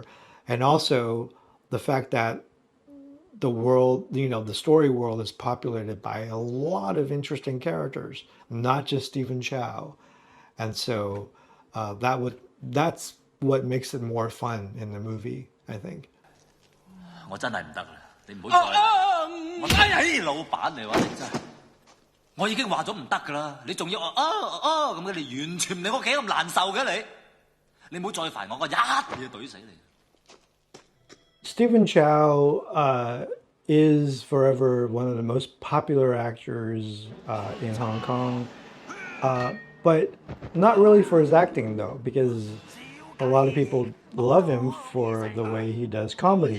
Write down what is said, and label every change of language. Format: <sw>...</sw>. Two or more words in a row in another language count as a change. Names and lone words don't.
<en>And also the fact that the world, you know, the story world is populated by a lot of interesting characters, not just Stephen Chow, and so that's what makes it more fun in the movie, I think.</en> <yue>我真係唔得啦，你唔好再。我睇老闆嚟話你真係，我已經話咗唔得噶啦，你仲要咁嘅，你完全唔理我幾咁難受嘅你，你唔好再煩我，我一嘢懟死你。</yue> <en>Stephen Chow is forever one of the most popular actors in Hong Kong, but not really for his acting though, because a lot of people love him for the way he does comedy.</en>